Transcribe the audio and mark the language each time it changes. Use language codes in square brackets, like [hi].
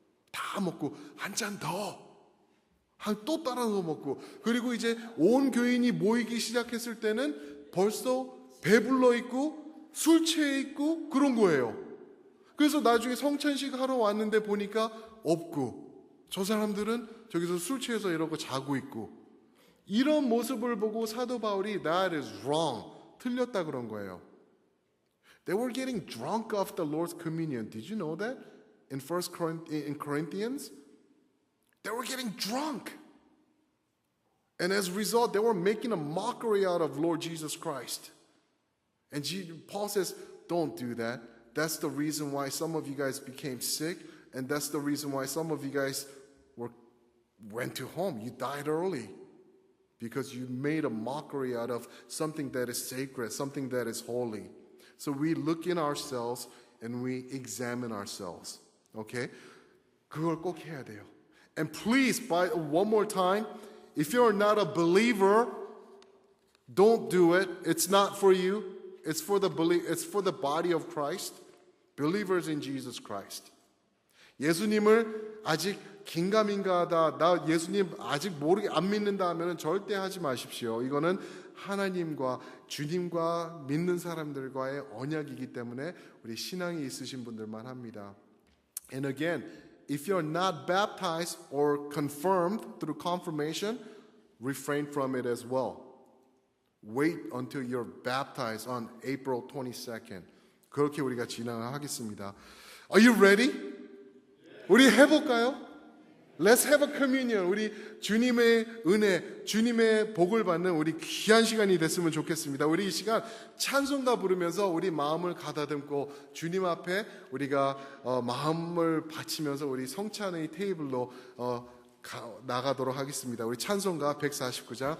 [ko] 다 먹고 한 잔 더, 또 따라서 먹고, 그리고 이제 온 교인이 모이기 시작했을 때는 벌써 배불러 있고 술 취해 있고 그런 거예요. 그래서 나중에 성찬식 하러 왔는데 보니까 없고 저 사람들은 저기서 술 취해서 이러고 자고 있고, 이런 모습을 보고 사도 바울이 [en] that is wrong, [ko] 틀렸다 그런 거예요. [en] They were getting drunk off the Lord's communion. Did you know that? In Corinthians? They were getting drunk. And as a result, they were making a mockery out of Lord Jesus Christ. And Paul says, don't do that. That's the reason why some of you guys became sick. And that's the reason why some of you guys went to home. You died early. Because you made a mockery out of something that is sacred, something that is holy. So we look in ourselves and we examine ourselves. [ko] Okay? 그걸 꼭 해야 돼요. [en] And please, one more time, if you're not a believer, don't do it. It's not for you. It's for the body of Christ. Believers in Jesus Christ. 예수님을 [ko] 아직 긴가민가하다, 나 예수님 아직 안 믿는다 하면 절대 하지 마십시오. 이거는 하나님과 주님과 믿는 사람들과의 언약이기 때문에 우리 신앙이 있으신 분들만 합니다. [en] And again, if you're not baptized or confirmed through confirmation, refrain from it as well. Wait until you're baptized on April 22nd. [ko] 그렇게 우리가 진행을 하겠습니다. [en] Are you ready? [ko] 우리 해볼까요? [en] Let's have a communion. [ko] 우리 주님의 은혜, 주님의 복을 받는 우리 귀한 시간이 됐으면 좋겠습니다. 우리 이 시간 찬송가 부르면서 우리 마음을 가다듬고 주님 앞에 우리가 마음을 바치면서 우리 성찬의 테이블로 나가도록 하겠습니다. 우리 찬송가 149장